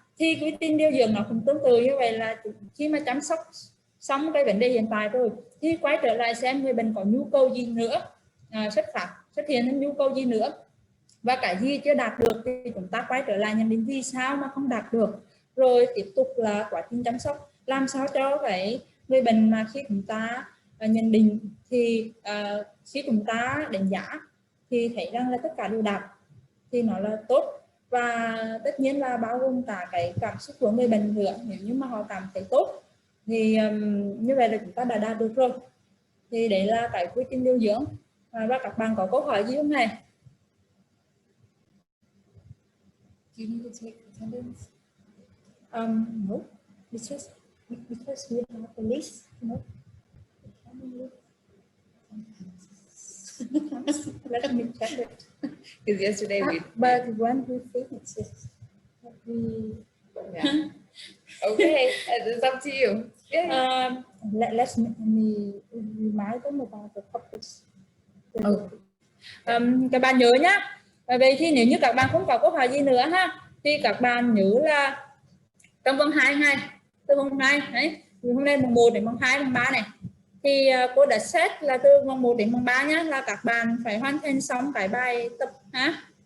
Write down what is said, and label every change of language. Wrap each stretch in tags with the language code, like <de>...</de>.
<vi>Thì quy trình điều dưỡng nó cũng tương tự như vậy, là khi mà chăm sóc xong cái vấn đề hiện tại rồi thì quay trở lại xem người bệnh có nhu cầu gì nữa, xuất hiện những nhu cầu gì nữa và cái gì chưa đạt được thì chúng ta quay trở lại nhận định vì sao mà không đạt được, rồi tiếp tục là quá trình chăm sóc làm sao cho cái người bệnh mà khi chúng ta nhận định thì khi chúng ta đánh giá thì thấy rằng là tất cả đều đạt thì nó là tốt. Và tất nhiên là bao gồm cả cái cảm xúc của người bệnh nữa. Nếu như mà họ cảm thấy tốt thì như vậy là chúng ta đã đạt được rồi. Thì đấy là cái quy trình điều dưỡng. Và các bạn có câu hỏi gì không này?</vi> <en>Do you need to take attendance? No, because we have the list. No. Let me check it. Because yesterday we. But when we finish, we Yeah. Okay, it's up to you. Yeah. let me remind them about the topics.</en> <vi>Các bạn nhớ nhá. Vậy thì nếu như các bạn không có câu hỏi gì nữa ha, thì các bạn nhớ là trong vòng 2 ngày, từ vòng 2 đấy, hôm nay mùng 1 đến mùng 2, mùng 3 này, thì cô đã set là từ mùng 1 đến mùng 3 nhá, là các bạn phải hoàn thành xong cái bài tập ha.</vi>